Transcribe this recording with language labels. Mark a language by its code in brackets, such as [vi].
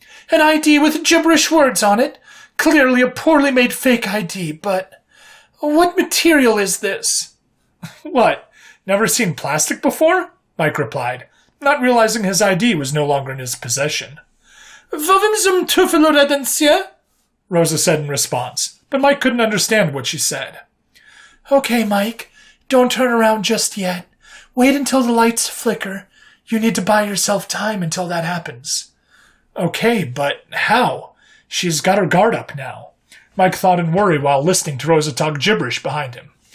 [en] An ID with gibberish words on it. Clearly a poorly made fake ID, but what material is this?" "What, never seen plastic before?" Mike replied, not realizing his ID was no longer in his possession. [de] "Wovim zum Teufel reden Sie?" [en] Rosa said in response, but Mike couldn't understand what she said. "Okay, Mike, don't turn around just yet. Wait until the lights flicker. You need to buy yourself time until that happens." "Okay, but how? She's got her guard up now." Mike thought in worry while listening to Rosa talk gibberish behind him.